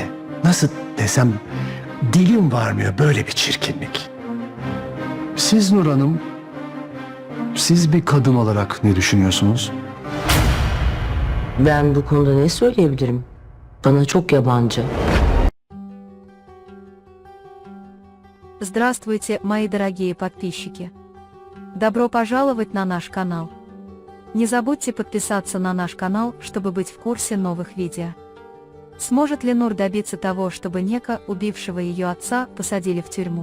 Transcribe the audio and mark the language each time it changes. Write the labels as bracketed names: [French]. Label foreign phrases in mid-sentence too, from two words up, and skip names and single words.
[Turkish] Nasıl desem dilim varmıyor böyle bir çirkinlik. Siz Nur Hanım, siz bir kadın olarak ne düşünüyorsunuz? Ben bu konuda ne söyleyebilirim? Bana çok yabancı. [Russian] Здравствуйте, мои дорогие подписчики! Добро пожаловать на наш канал. Не забудьте подписаться на наш канал, чтобы быть в курсе новых видео. Сможет ли Нур добиться того, чтобы Нека, убившего ее отца, посадили в тюрьму?